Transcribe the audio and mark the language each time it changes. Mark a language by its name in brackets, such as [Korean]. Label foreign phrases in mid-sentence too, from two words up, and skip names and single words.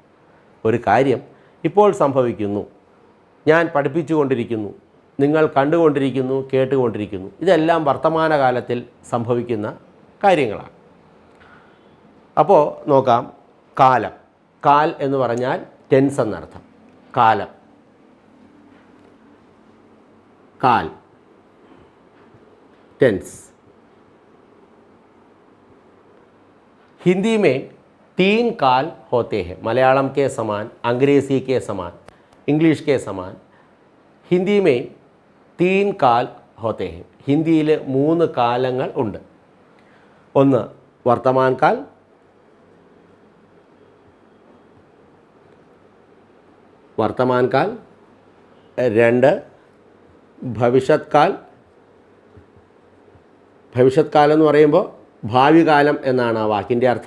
[Malayalam] ഒരു കാര്യം ഇപ്പോൾ സംഭവിക്കുന്നു, ഞാൻ പഠിപ്പിച്ചുകൊണ്ടിരിക്കുന്നു, നിങ്ങൾ കണ്ടുകൊണ്ടിരിക്കുന്നു, കേട്ടുകൊണ്ടിരിക്കുന്നു. ഇതെല്ലാം വർത്തമാനകാലത്തിൽ സംഭവിക്കുന്ന കാര്യങ്ങളാണ്. അപ്പോൾ നോക്കാം. കാലം. കാൽ എന്ന് പറഞ്ഞാൽ ടെൻസ് എന്നർത്ഥം. കാലം, കാൽ, [Hindi] टेंस. हिंदी में 3 काल होते हैं. मलयालम के समान, अंग्रेज़ी के समान, इंग्लिश के समान हिंदी में 3 काल होते हैं. [Malayalam] ഹിന്ദിയിൽ 3 കാലങ്ങൾ ഉണ്ട്. ഒന്ന് [Hindi] वर्तमानकाल, वर्तमानकाल. 2 भविष्यत् काल. [Malayalam] ഭവിഷ്യത് കാലം എന്ന് പറയുമ്പോൾ ഭാവി കാലം എന്നാണ് ആ വാക്കിൻ്റെ അർത്ഥം.